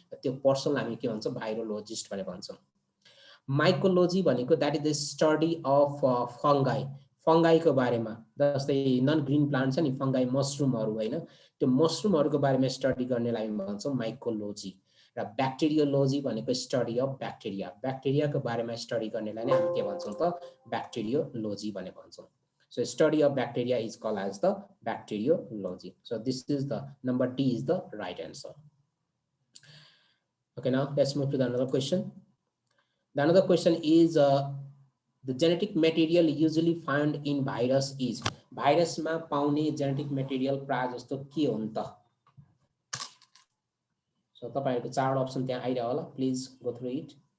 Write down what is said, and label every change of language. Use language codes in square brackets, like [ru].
[ne] त्यो पर्सनलाई हामी के भन्छौं, भाइरोलोजिस्ट भनेर भन्छौं। माइकोलोजी भनेको [en] that is the study of fungi, [ne] फंगाईको बारेमा। जस्तै नन ग्रीन प्लान्ट छ नि फंगाई, मसरुमहरु हैन, त्यो मसरुमहरुको बारेमा स्टडी गर्नेलाई हामी भन्छौं माइकोलोजी। र ब्याक्टेरियोलोजी भनेको स्टडी अफ ब्याक्टेरिया, ब्याक्टेरियाको बारेमा स्टडी गर्नेलाई नै हामी के भन्छौं त ब्याक्टेरियोलोजी भनेर भन्छौं। [en] So study of bacteria is called as the bacteriology. So this is the number D is the right answer. Okay, now let's move to the another question. The another question is the genetic material usually found in virus is. [ne] Virus ma paउने genetic material प्राय जस्तो के हो त? So तपाईहरुको चारवटा option त्यहाँ आइरा होला, [en] please go through it.